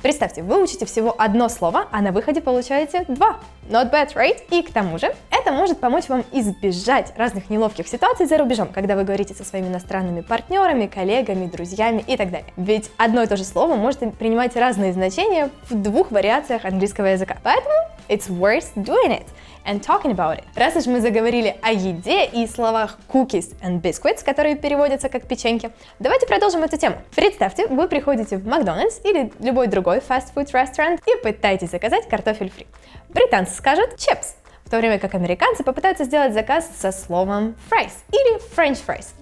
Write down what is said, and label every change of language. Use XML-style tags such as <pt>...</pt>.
<ru>Представьте, вы учите всего одно слово, а на выходе получаете два.</ru> <en>Not bad, right?</en> <ru>И к тому же, это может помочь вам избежать разных неловких ситуаций за рубежом, когда вы говорите со своими иностранными партнерами, коллегами, друзьями и так далее. Ведь одно и то же слово может принимать разные значения в двух вариациях английского языка. Поэтому</ru> <en>it's worth doing it and talking about it.</en> <ru>Раз уж мы заговорили о еде и словах cookies and biscuits, которые переводятся как печеньки, давайте продолжим эту тему. Представьте, вы приходите в Макдональдс или любой другой fast-food restaurant и пытаетесь заказать картофель фри. Британцы скажут chips, в то время как американцы попытаются сделать заказ со словом fries или french fries.</ru>